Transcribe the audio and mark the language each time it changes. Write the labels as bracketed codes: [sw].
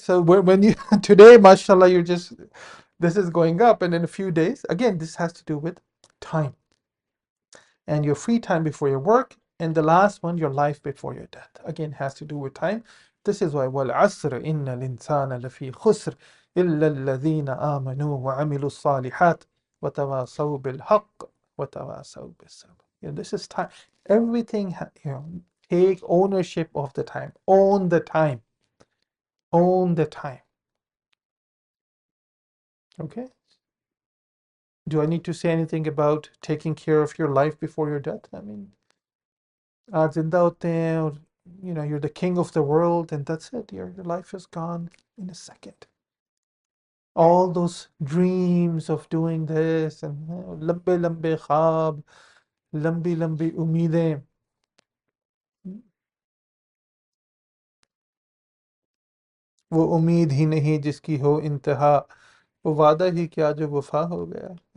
[en] So when you today, mashallah, you're just, this is going up, and in a few days, again, this has to do with time and your free time before your work, and the last one, your life before your death. Again, has to do with time. This is why [ar] وَالْعَصْرِ إِنَّ الْإِنسَانَ لَفِي خُسْرٍ إِلَّا الَّذِينَ آمَنُوا وَعَمِلُوا الصَّالِحَاتِ وَتَوَاصَوْا بِالْحَقِّ وَتَوَاصَوْا بِالصَّبْرِ. [en] This is time. Everything, take ownership of the time. Own the time. Own the time. Okay? Do I need to say anything about taking care of your life before your death? I mean, [hi] आज जिंदा होते हैं और [en] you're the king of the world, and that's it. Your life is gone in a second. All those dreams of doing this and [hi] लंबे लंबे ख्वाब, लंबी लंबी उम्मीदें, वो उम्मीद ही नहीं जिसकी हो इंतहा, वो वादा ही क्या जो वफा हो गया.